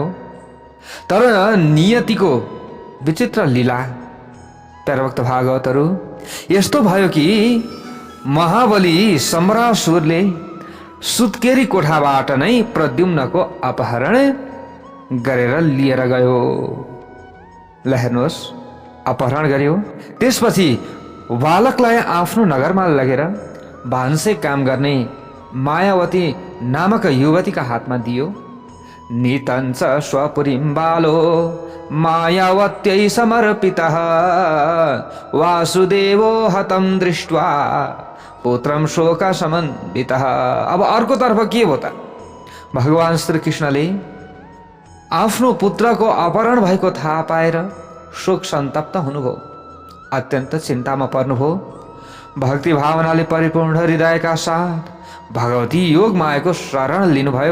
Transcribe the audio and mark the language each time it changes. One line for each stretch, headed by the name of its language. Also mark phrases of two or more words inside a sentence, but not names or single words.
Nepali: तर नियतिको विचित्र लीला प्यारभक्त भागवतहरू यस्तो भयो कि महाबली सम्रासुरले सुत्केरी कोठाबाट नै प्रद्युम्नको अपहरण गरेर लिएर गयो। ल हेर्नुहोस्, अपहरण गर्यो। त्यसपछि बालकलाई आफ्नो नगरमा लगेर भान्से काम गर्ने मायावती नामक युवतीका हातमा दियो।
Sanskrit: नितञ्च स्वपुरीं बालो मायावत्यै समर्पितः वासुदेवो हतं दृष्ट्वा पुत्रम शोकसमन्वितः।
Nepali: अब अर्कोतर्फ के हो त, भगवान श्री कृष्णले आफ्नो पुत्रको अपहरण भएको थाहा पाएर शोक सन्तप्त हुनुभयो, अत्यन्त चिन्तामा पर्नुभयो। भक्ति भावनाले परिपूर्ण हृदयका साथ भगवती योग मायाको शरण लिनुभयो।